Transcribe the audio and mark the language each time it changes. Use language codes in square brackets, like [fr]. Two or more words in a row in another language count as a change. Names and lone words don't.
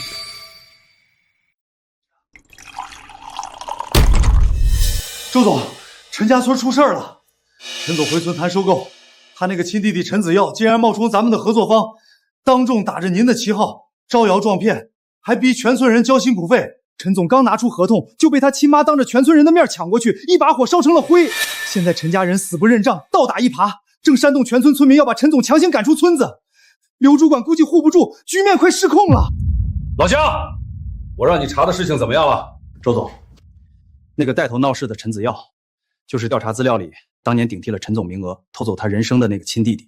[zh] 周总，陈家村出事儿了。陈总回村谈收购，他那个亲弟弟陈子耀竟然冒充咱们的合作方，当众打着您的旗号招摇撞骗，还逼全村人交辛苦费。陈总刚拿出合同，就被他亲媽當着全村人的面搶過去，一把火燒成了灰。現在陳家人死不認賬，倒打一耙，正煽動全村村民要把陳總強行趕出村子。劉主管估計護不住，局面快失控了。老鄉，我讓你查的事情怎麼樣了？周總，那個帶頭鬧事的陳子耀，就是調查資料裡當年頂替了陳總名額，偷走他人生的那個親弟弟。